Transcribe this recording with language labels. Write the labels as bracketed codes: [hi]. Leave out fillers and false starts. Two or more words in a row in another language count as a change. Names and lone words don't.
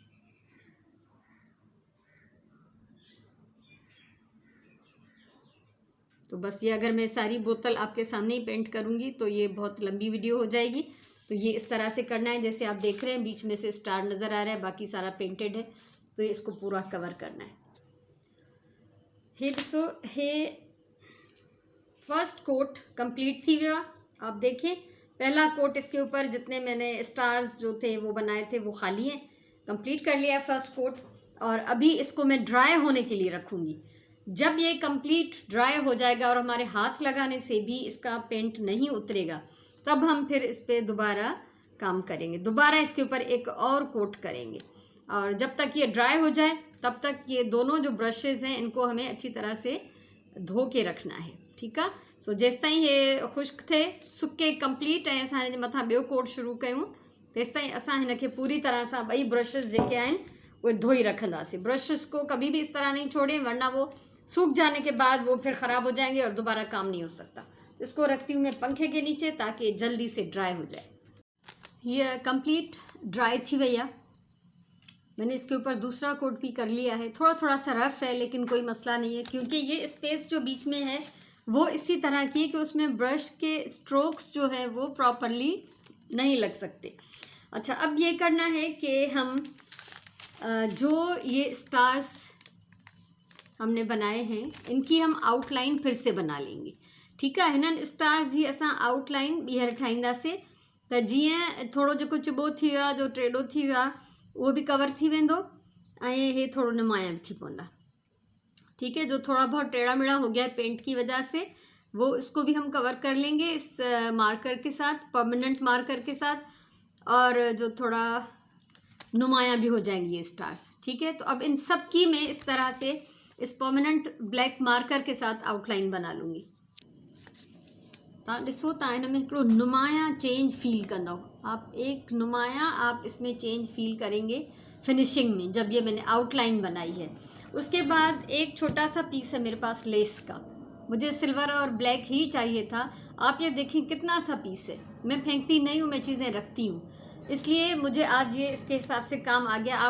[hi] तो बस ये अगर मैं सारी बोतल आपके सामने ही पेंट करूँगी तो ये बहुत लंबी वीडियो हो जाएगी। तो ये इस तरह से करना है, जैसे आप देख रहे हैं बीच में से स्टार नज़र आ रहा है, बाकी सारा पेंटेड है, तो ये इसको पूरा कवर करना है। [sd] हे ॾिसो, हे [en] first coat complete [sd] थी वियो आहे। [hi] आप देखें पहला कोट इसके ऊपर जितने मैंने स्टार्स जो थे वो बनाए थे वो खाली हैं, कंप्लीट कर लिया है [en] first coat. [hi] और अभी इसको मैं ड्राई होने के लिए रखूँगी। जब ये [en] complete dry [hi] हो जाएगा और हमारे हाथ लगाने से भी इसका पेंट नहीं उतरेगा, तब हम फिर इस पर दोबारा काम करेंगे, दोबारा इसके ऊपर एक और कोट करेंगे। और जब तक ये ड्राई हो जाए तब तक ये दोनों जो ब्रशेज़ हैं इनको हमें अच्छी तरह से धो के रखना है, [sd] ठीकु आहे। सो जेसि ताईं हे खुश्क थे, सुके कंप्लीट ऐं असां हिन जे मथां ॿियो कोट शुरू कयूं, तेसि ताईं असां हिन खे पूरी तरह सां ॿई ब्रशेज़ जेके आहिनि उहे धोई रखंदासीं। [hi] ब्रशेज़ को कभी भी इस तरह नहीं छोड़ें, वरना वो सूख जाने के बाद वो फिर ख़राब हो जाएंगे और दोबारा काम नहीं हो सकता। इसको रखती हूँ मैं पंखे के नीचे ताकि जल्दी से ड्राई हो जाए। ये [en] complete dry [hi] थी भैया, मैंने इसके ऊपर दूसरा कोट भी कर लिया है। थोड़ा सा रफ़ है लेकिन कोई मसला नहीं है, क्योंकि ये स्पेस जो बीच में है वो इसी तरह की कि उसमें ब्रश के स्ट्रोक्स जो है वो प्रॉपरली नहीं लग सकते। अच्छा, अब ये करना है कि हम जो ये स्टार्स हमने बनाए हैं इनकी हम आउटलाइन फिर से बना लेंगे, [sd] ठीकु आहे। हिननि स्टार्स जी असां आउटलाइन ॿीहर ठाहींदासीं त जीअं थोरो जेको चिॿो थी वियो आहे, जो टेढ़ो थी वियो आहे, उहो बि कवर थी वेंदो ऐं हे थोरो नुमाया थी पवंदा, [hi] ठीक है। जो थोड़ा बहुत टेढ़ा मेढ़ा हो गया है पेंट की वजह से, वो इसको भी हम कवर कर लेंगे इस मार्कर के साथ, [en] permanent marker [hi] के साथ, और जो थोड़ा नुमाया भी हो जाएंगी ये स्टार्स, ठीक है। तो अब इन सब की मैं इस तरह से इस [en] permanent black marker [hi] के साथ आउटलाइन बना लूँगी। [sd] तव्हां ॾिसो, तव्हां हिन में हिकिड़ो नुमाया [en] change feel [sd] कंदव, [hi] आप एक नुमाया आप इसमें [en] change feel [hi] करेंगे फिनिशिंग में, जब ये मैंने आउटलाइन बनाई है। उसके बाद एक छोटा सा पीस है मेरे पास लेस का, मुझे सिल्वर और ब्लैक ही चाहिए था। आप ये देखें कितना सा पीस है, मैं फेंकती नहीं हूँ, मैं चीज़ें रखती हूँ, इसलिए मुझे आज ये इसके हिसाब से काम आ गया।